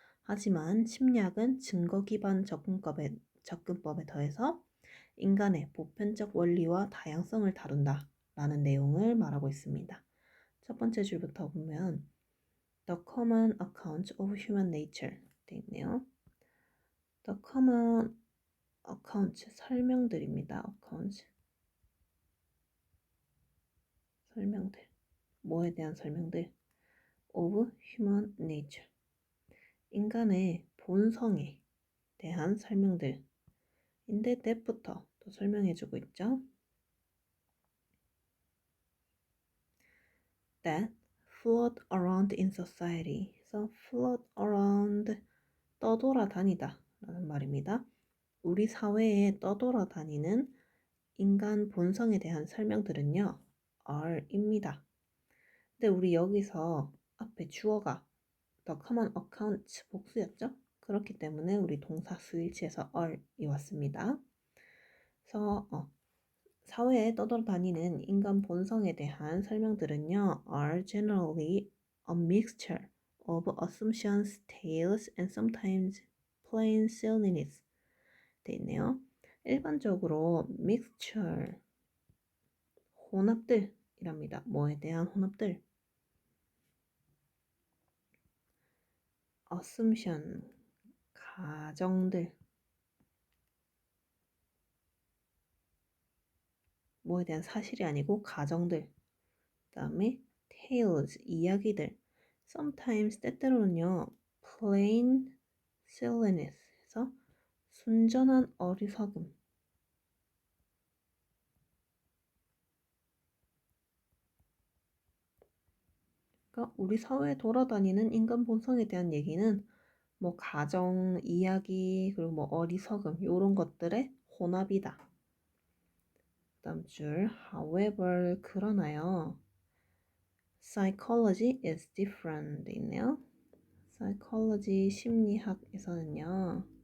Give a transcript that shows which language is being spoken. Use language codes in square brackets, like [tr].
[ko] 하지만 심리학은 증거 기반 접근법에 더해서 인간의 보편적 원리와 다양성을 다룬다 라는 내용을 말하고 있습니다. 첫 번째 줄부터 보면 [en] The common account of human nature [ko] 돼 있네요. [en] The common account [ko] 설명들입니다. account 설명들. 뭐에 대한 설명들? [en] of human nature [ko] 인간의 본성에 대한 설명들인데 that부터 또 설명해주고 있죠. [en] That float around in society. [ko] 그래서 float around 떠돌아다니다 라는 말입니다. 우리 사회에 떠돌아다니는 인간 본성에 대한 설명들은요, are입니다. 근데 우리 여기서 앞에 주어가 [en] the common account [ko] 복수였죠? 그렇기 때문에 우리 동사 수일치에서 are이 왔습니다. 그래서 사회에 떠돌아다니는 인간 본성에 대한 설명들은요, [en] are generally a mixture of assumptions, tales, and sometimes plain silliness [ko] 돼 있네요. 일반적으로 mixture, 혼합들이랍니다. 뭐에 대한 혼합들? assumption, 가정들. 뭐에 대한 사실이 아니고 가정들. 그 다음에 tales, 이야기들. sometimes, 때때로는요, [en] plain silliness [ko] 해서 순전한 어리석음. 그러니까 우리 사회에 돌아다니는 인간 본성에 대한 얘기는 뭐 가정, 이야기, 그리고 뭐 어리석음 이런 것들의 혼합이다. 다음 줄 however 그러나요. [en] psychology is different [ko] 있네요. psychology 심리학에서는요.